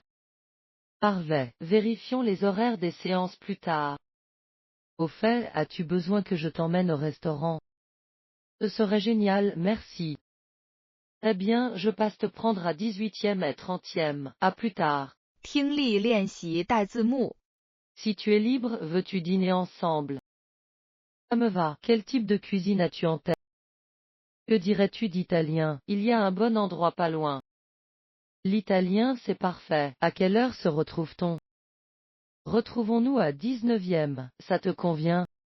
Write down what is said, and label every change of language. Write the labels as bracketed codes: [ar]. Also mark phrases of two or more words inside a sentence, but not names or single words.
[fr] Parfait, vérifions les horaires des séances plus tard. Au fait, as-tu besoin que je t'emmène au restaurant? Ce serait génial, merci. Très bien, je passe te prendre à 18e et 30e. À plus tard. [zh] 听力练习带字幕 [fr] Si tu es libre, veux-tu dîner ensemble? Ça me va. Quel type de cuisine as-tu en tête? Que dirais-tu d'italien? Il y a un bon endroit pas loin. L'italien, c'est parfait. À quelle heure se retrouve-t-on? Retrouvons-nous à 19e. Ça te convient?